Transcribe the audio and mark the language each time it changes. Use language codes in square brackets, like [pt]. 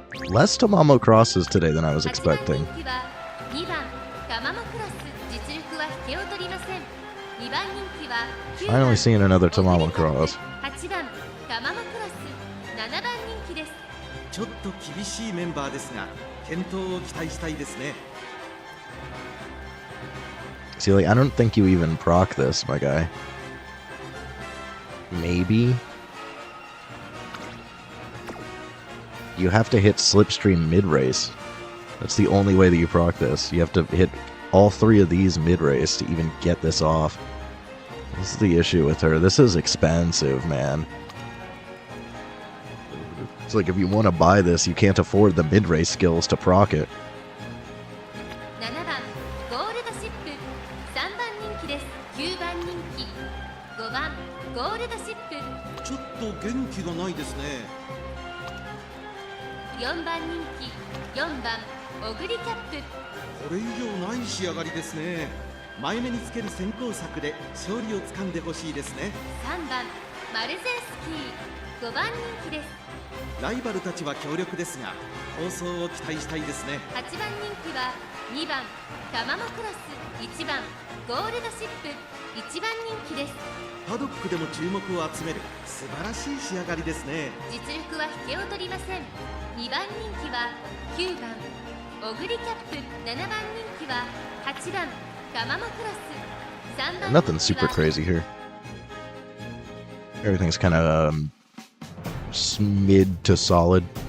[en] Less Tamamo crosses today than I was expecting. [ja] 8番人気は2番タマモクロス実力は引けを取りません2番人気は9番 [en] Finally seeing another Tamamo cross. [ja] 8番タマモクロス7番人気ですちょっと厳しいメンバーですが健闘を期待したいですね [en] See, like, I don't think you even proc this, my guy. Maybe? You have to hit Slipstream mid-race. That's the only way that you proc this. You have to hit all three of these mid-race to even get this off. This is the issue with her. This is expensive, man. It's like if you want to buy this, you can't afford the mid-race skills to proc it. [ja] 7番ゴールドシップ3番人気です9番人気5番ゴールドシップちょっと元気がないですね 4番人気4番オグリキャップこれ以上ない仕上がりですね前目につける先行策で勝利をつかんでほしいですね 3番マルゼンスキー5番人気ですライバルたちは強力ですが構想を期待したいですね 8番人気は2番タマモクロス1番ゴールドシップ1番人気ですパドックでも注目を集める素晴らしい仕上がりですね実力は引けを取りません2番人気は9番オグリキャップ7番人気は8番タマモクロス3番 [en] Nothing super crazy here. Everything's kind of mid to solid.